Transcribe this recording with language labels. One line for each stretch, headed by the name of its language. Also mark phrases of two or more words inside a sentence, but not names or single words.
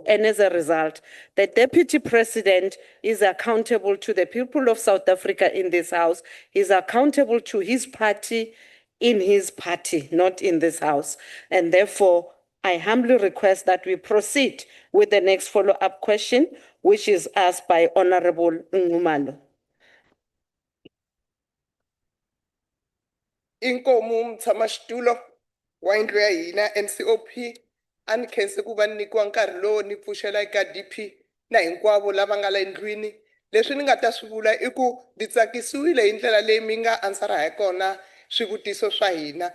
English: And as a result, the Deputy President is accountable to the people of South Africa in this House. He's accountable to his party in his party, not in this House. And therefore, I humbly request that we proceed with the next follow-up question, which is asked by Honorable Ngumalo.
Tsonga: Inkomu mtsamashitulo wa indlu ya hina NCOP a ni khense ku va ni nyikiwa nkarhi lowu ni pfuxela eka DP na hinkwavo lava nga la endlwini. Leswi ni nga ta swi vula i ku ni tsakisiwile hi ndlela leyi mi nga answera hi kona swivutiso swa hina.